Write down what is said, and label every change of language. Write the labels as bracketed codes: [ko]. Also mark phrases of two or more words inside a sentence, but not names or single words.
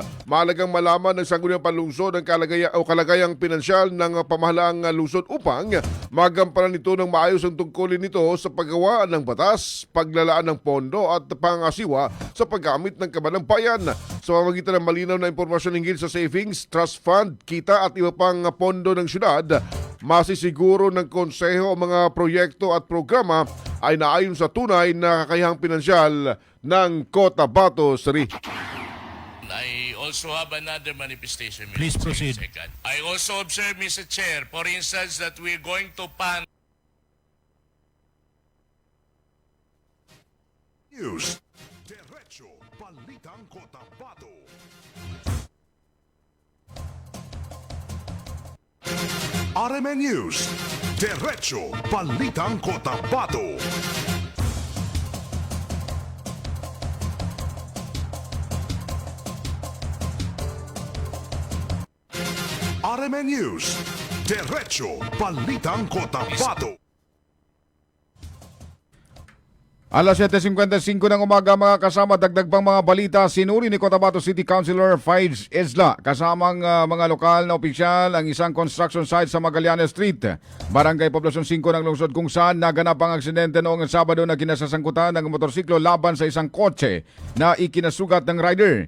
[tl] Mahalagang malaman ng Sangguniang Panlungsod ang kalagayang pinansyal ng pamahalaang lungsod upang magampanan nito ng maayos ang tungkulin nito sa paggawa ng batas, paglalaan ng pondo at pangasiwa sa paggamit ng kaban ng bayan. Sa pamamagitan ng malinaw na impormasyon hinggil sa savings, trust fund, kita at iba pang pondo ng syudad, masisiguro ng konseho ang mga proyekto at programa ay naayon sa tunay na kakayahang pinansyal ng Cotabato City. [en] I also have another manifestation. Mr. Please proceed. Second. I also observe, Mr. Chair, for instance, that we're going to pan [tl] News, Diretso Balitang Cotabato. RMN News, Diretso Balitang Cotabato. RMN News, Diretso Balitang Cotabato. Alas 7:55 ng umaga, mga kasama, dagdag pang mga balita. Sinuri ni Cotabato City Councilor Fides Isla kasamang mga lokal na opisyal ang isang construction site sa Magallanes Street, Barangay Poblasyon 5 ng lungsod, kung saan naganap ang aksidente noong Sabado na kinasasangkutan ng motorsiklo laban sa isang kotse na ikinasugat ng rider.